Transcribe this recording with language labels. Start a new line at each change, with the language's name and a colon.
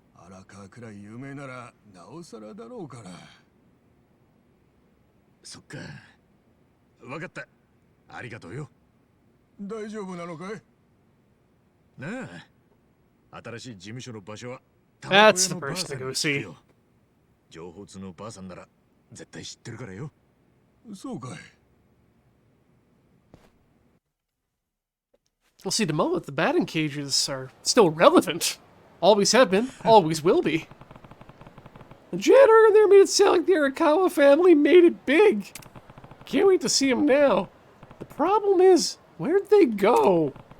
Japanese: 荒川くらい有名ならなおさらだろうから。そっか。わかった。ありがとうよ。大丈夫なのかい？なあ。新しい事務所の場所は
English: That's the person to go see.
Japanese: 情報通のばあさんなら絶対知ってるからよ。そうかい。
English: Well, see, the moment the batting cages are still relevant. Always have been, always will be. The janitor in there made it sound like the Arakawa family made it big. Can't wait to see them now. The problem is, where'd they go?